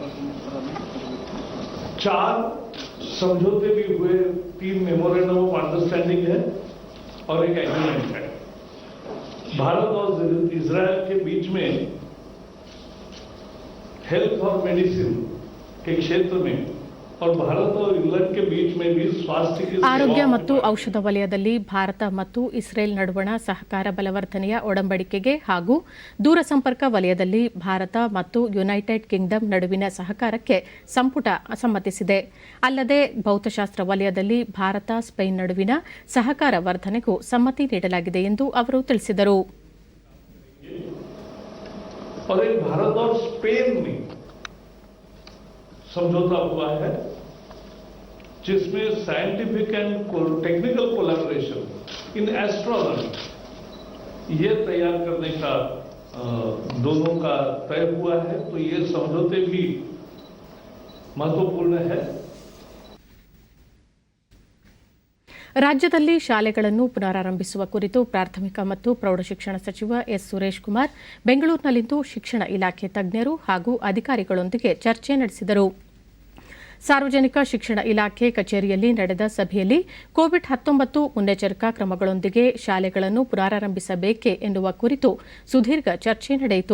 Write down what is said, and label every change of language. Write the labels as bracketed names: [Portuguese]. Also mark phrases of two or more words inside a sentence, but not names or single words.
[Hindi] 4 समझौते भी हुए, 3 [English] memorandum of understanding [Hindi] है और एक एग्रीमेंट है. भारत और इजरायल के बीच में हेल्थ और मेडिसिन के क्षेत्र में और भारत और इंग्लैंड के बीच में भी स्वास्थ्य की [Kannada] ಆರೋಗ್ಯ ಮತ್ತು ಔಷಧ ವಲಯದಲ್ಲಿ ಭಾರತ ಮತ್ತು ಇಸ್ರೇಲ್ ನಡುವಣ ಸಹಕಾರ ಬಲವರ್ಧನೆಯ ಒಡಂಬಡಿಕೆಗೆ ಹಾಗೂ ದೂರಸಂಪರ್ಕ ವಲಯದಲ್ಲಿ ಭಾರತ ಮತ್ತು ಯುನೈಟೆಡ್ ಕಿಂಗ್ಡಮ್ ನಡುವಿನ ಸಹಕಾರಕ್ಕೆ ಸಂಪುಟ ಸಮ್ಮತಿಸಿದೆ. ಅಲ್ಲದೆ ಭೌತಶಾಸ್ತ್ರ ವಲಯದಲ್ಲಿ ಭಾರತ ಸ್ಪೇನ್ ನಡುವಿನ ಸಹಕಾರ ವರ್ಧನೆಗೂ ಸಮ್ಮತಿ ನೀಡಲಾಗಿದೆ ಎಂದು ಅವರು ತಿಳಿಸಿದರು. [Hindi] समझौता हुआ है जिसमें [English] scientific and technical collaboration in astronomy [Hindi] ये तैयार करने का दोनों का तय हुआ है. तो ये समझौते भी महत्वपूर्ण है. [Kannada] ರಾಜ್ಯದಲ್ಲಿ ಶಾಲೆಗಳನ್ನು ಪುನರಾರಂಭಿಸುವ ಕುರಿತು ಪ್ರಾಥಮಿಕ ಮತ್ತು ಪ್ರೌಢಶಿಕ್ಷಣ ಸಚಿವ ಎಸ್ ಸುರೇಶ್ ಕುಮಾರ್ ಬೆಂಗಳೂರಿನಲ್ಲಿಂದು ಶಿಕ್ಷಣ ಇಲಾಖೆ ತಜ್ಞರು ಹಾಗೂ ಅಧಿಕಾರಿಗಳೊಂದಿಗೆ ಚರ್ಚೆ ನಡೆಸಿದರು. ಸಾರ್ವಜನಿಕ ಶಿಕ್ಷಣ ಇಲಾಖೆ ಕಚೇರಿಯಲ್ಲಿ ನಡೆದ ಸಭೆಯಲ್ಲಿ ಕೋವಿಡ್-19 ಮುನ್ನೆಚ್ಚರಿಕಾ ಕ್ರಮಗಳೊಂದಿಗೆ ಶಾಲೆಗಳನ್ನು ಪುನರಾರಂಭಿಸಬೇಕೆ ಎನ್ನುವ ಕುರಿತು ಸುದೀರ್ಘ ಚರ್ಚೆ ನಡೆಯಿತು.